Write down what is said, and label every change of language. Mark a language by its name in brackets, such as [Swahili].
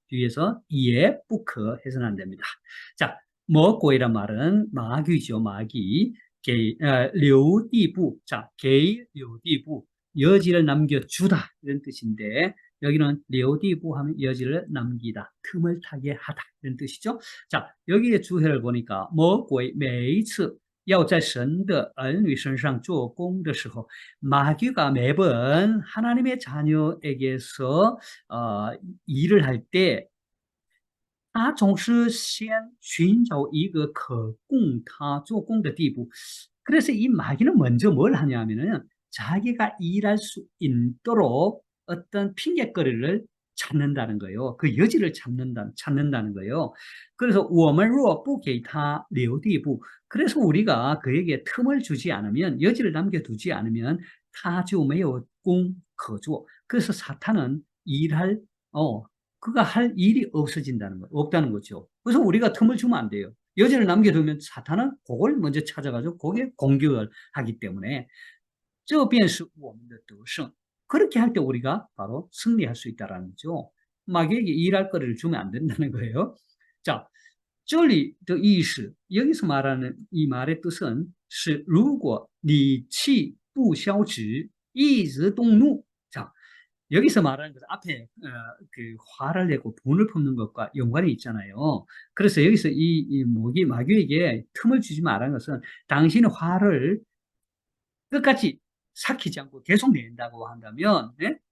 [Korean] 뒤에서 [Chinese] 也不可 [Korean] 해서는 안 됩니다. 자,魔鬼란 말은 마귀죠, 마귀. [Chinese] 留地步. [Korean] 자, [Chinese] 给留地步. [Korean] 여지를 남겨주다 이런 뜻인데 여기는 [Chinese] 留地步 [Korean] 하면 여지를 남기다, 틈을 타게 하다 이런 뜻이죠. 자, 여기에 주해를 보니까 [Chinese] 魔鬼每一次要在神的儿女身上做工的时候, [Korean] 마귀가 매번 하나님의 자녀에게서 일을 할 때, [Chinese] 他总是先寻找一个可供他做工的地步. [Korean] 그래서 이 마귀는 먼저 뭘 하냐면은 자기가 일할 수 있도록 어떤 핑계거리를 찾는다는 거예요. 그 여지를 찾는다는 거예요. 그래서 [Chinese] 我们若不给他留地步, [Korean] 그래서 우리가 그에게 틈을 주지 않으면, 여지를 남겨두지 않으면 [Chinese] 他就没有工可做. [Korean] 그래서 사탄은 일할, 그가 할 일이 없어진다는 거, 없다는 거죠. 그래서 우리가 틈을 주면 안 돼요. 여지를 남겨두면 사탄은 그걸 먼저 찾아가지고 거기에 공격을 하기 때문에 [Chinese] 这便是我们的得胜. [Korean] 그렇게 할 때 우리가 바로 승리할 수 있다는 거죠. 마귀에게 일할 거리를 주면 안 된다는 거예요. 자, [Chinese] 这里的意思, [Korean] 여기서 말하는 이 말의 뜻은 [Chinese] 是如果你气不消止,一直动怒. [Korean] 자, 여기서 말하는 것은 앞에 그 화를 내고 분을 품는 것과 연관이 있잖아요. 그래서 여기서 이 마귀에게 틈을 주지 말라는 것은 당신의 화를 끝까지 삭히지 않고 계속 낸다고 한다면, 예?